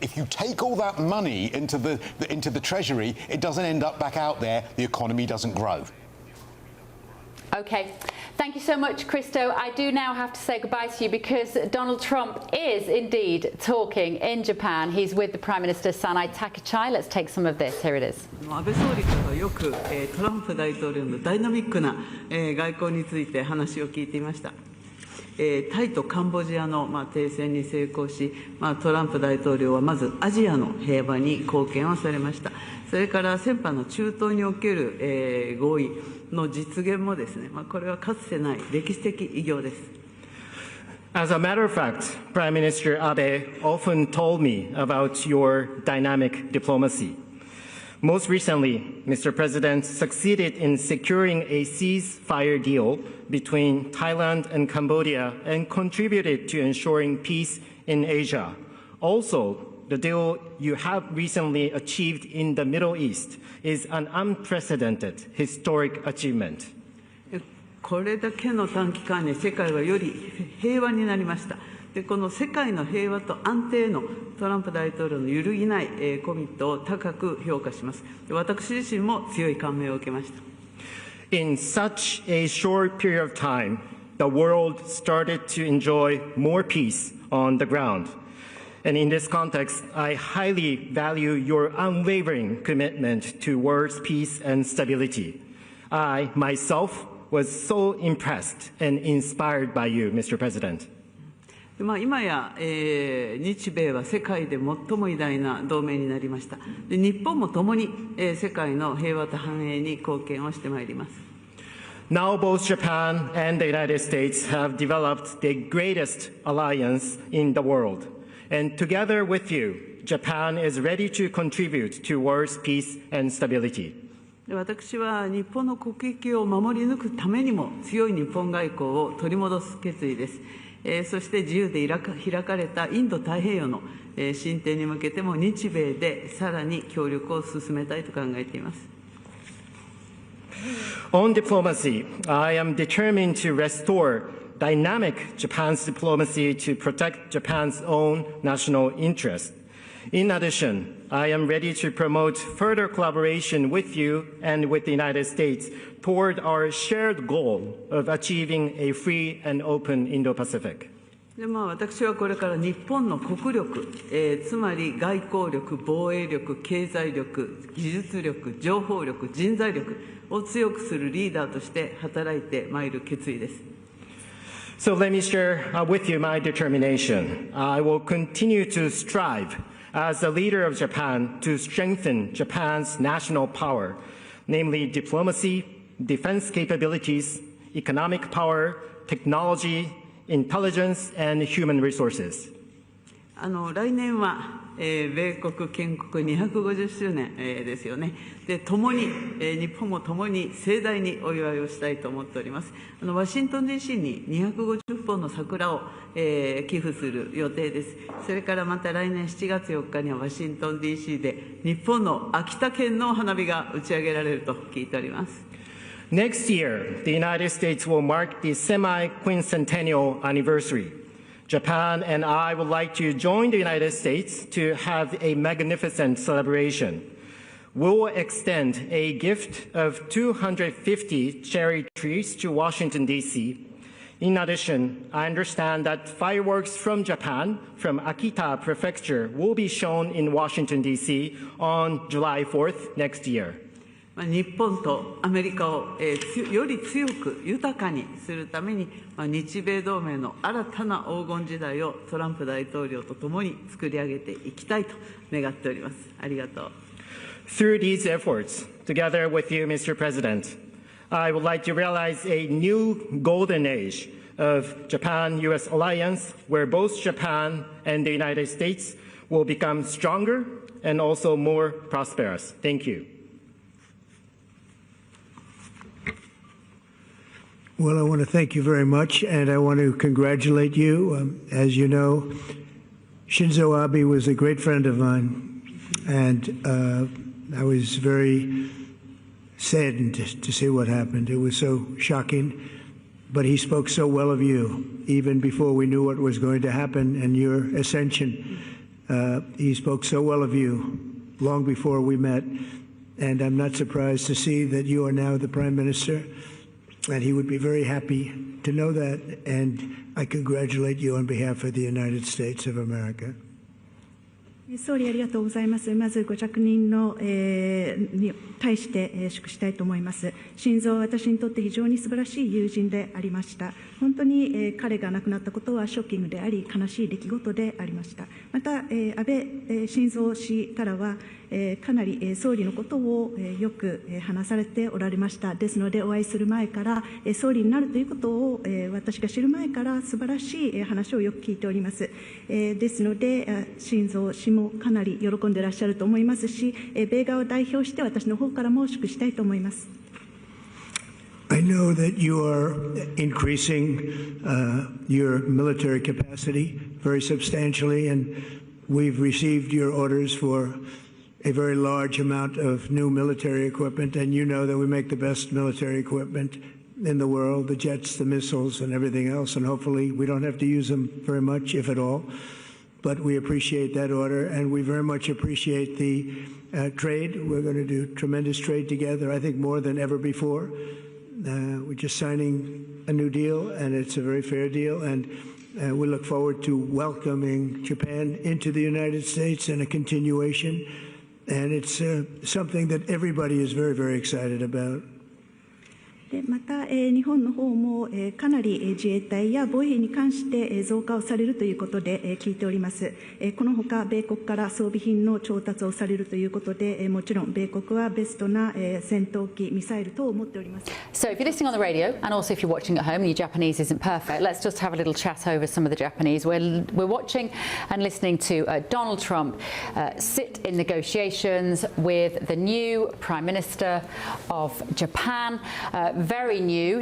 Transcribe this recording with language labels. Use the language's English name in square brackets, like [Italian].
[English] If you take all that money into the treasury, it doesn't end up back out there, the economy doesn't grow. OK. Thank you so much, Christo. I do now have to say goodbye to you because Donald Trump is indeed talking in Japan. He's with the Prime Minister Sanai Takechai. Let's take some of this. Here it is. [Japanese] 安倍総理からよくトランプ大統領のダイナミックな外交について話を聞いていました。タイとカンボジアの停戦に成功し、トランプ大統領はまずアジアの平和に貢献をされました。それから先般の中東における合意の実現もですね、これはかつてない歴史的偉業です。 [English] As a matter of fact, Prime Minister Abe often told me about your dynamic diplomacy. Most recently, Mr. President succeeded in securing a ceasefire deal between Thailand and Cambodia and contributed to ensuring peace in Asia. Also, the deal you have recently achieved in the Middle East is an unprecedented historic achievement. [Japanese] これだけの短期間に世界はより平和になりました。でこの世界の平和と安定のトランプ大統領の揺るぎないコミットを高く評価します。で私自身も強い感銘を受けました。 [English] In such a short period of time, the world started to enjoy more peace on the ground. And in this context, I highly value your unwavering commitment towards peace and stability. I, myself, was so impressed and inspired by you, Mr. President. [Japanese] 今や、日米は世界で最も偉大な同盟になりました。で日本も共に、世界の平和と繁栄に貢献をしてまいります。 [English] Now both Japan and the United States have developed the greatest alliance in the world. And together with you, Japan is ready to contribute towards peace and stability. [Japanese] 私は日本の国益を守り抜くためにも強い日本外交を取り戻す決意です。そして自由で開かれたインド太平洋の進展に向けても日米でさらに協力を進めたいと考えています。 [English] On diplomacy, I am determined to restore dynamic Japan's diplomacy to protect Japan's own national interest. In addition, I am ready to promote further collaboration with you and with the United States toward our shared goal of achieving a free and open Indo-Pacific. [Japanese] で私はこれから日本の国力、つまり外交力、防衛力、経済力、技術力、情報力、人材力を強くするリーダーとして働いてまいる決意です。 [English] So let me share with you my determination. I will continue to strive as the leader of Japan to strengthen Japan's national power, namely diplomacy, defense capabilities, economic power, technology, intelligence, and human resources. [Japanese] 来年は、米国建国250周年、ですよね。で、共に、日本も共に盛大にお祝いをしたいと思っております。ワシントン DC に250本の桜を、寄付する予定です。それからまた来年7月4日にはワシントン DC で日本の秋田県の花火が打ち上げられると聞いております。 [English] Next year, the United States will mark the semi-quincentennial anniversary. Japan and I would like to join the United States to have a magnificent celebration. We will extend a gift of 250 cherry trees to Washington, D.C. In addition, I understand that fireworks from Japan, from Akita Prefecture, will be shown in Washington, D.C. on July 4th next year. [Japanese] 日本とアメリカを、より強く豊かにするために、日米同盟の新たな黄金時代をトランプ大統領とともに作り上げていきたいと願っております。ありがとう。 [English] Through these efforts, together with you, Mr. President, I would like to realize a new golden age of Japan-U.S. alliance where both Japan and the United States will become stronger and also more prosperous. Thank you. Well, I want to thank you very much, and I want to congratulate you. As you know, Shinzo Abe was a great friend of mine, and I was very saddened to see what happened. It was so shocking, but he spoke so well of you, even before we knew what was going to happen and your ascension. He spoke so well of you long before we met, and I'm not surprised to see that you are now the Prime Minister. And he would be very happy to know that, and I congratulate you on behalf of the United States of America. [Japanese] 総理ありがとうございます。まずご着任の、に対して、祝したいと思います。晋三は私にとって非常に素晴らしい友人でありました。本当に、彼が亡くなったことはショッキングであり、悲しい出来事でありました。また、安倍晋三氏からは、かなり総理のことをよく話されておられました。ですので、お会いする前から、総理になるということを私が知る前から素晴らしい話をよく聞いております。ですので、晋三氏ももかなり喜んでいらっしゃると思いますし、米側を代表して私の方からも祝したいと思います。 [English] I know that you are increasing your military capacity very substantially, and we've received your orders for a very large amount of new military equipment, and you know that we make the best military equipment in the world, the jets, the missiles, and everything else, and hopefully we don't have to use them very much, if at all. But we appreciate that order, and we very much appreciate the trade. We're going to do tremendous trade together, I think more than ever before. We're just signing a new deal, and it's a very fair deal, and we look forward to welcoming Japan into the United States and a continuation, and it's something that everybody is very, very excited about. [Japanese] でまた、日本の方も、かなり自衛隊や防衛費に関して、増加をされるということで、聞いております。このほか米国から装備品の調達をされるということで、もちろん米国はベストな、戦闘機、ミサイル等を持っております。 [English] So if you're listening on the radio, and also if you're watching at home and your Japanese isn't perfect, let's just have a little chat over some of the Japanese. We're watching and listening to Donald Trump sit in negotiations with the new Prime Minister of Japan. Very new.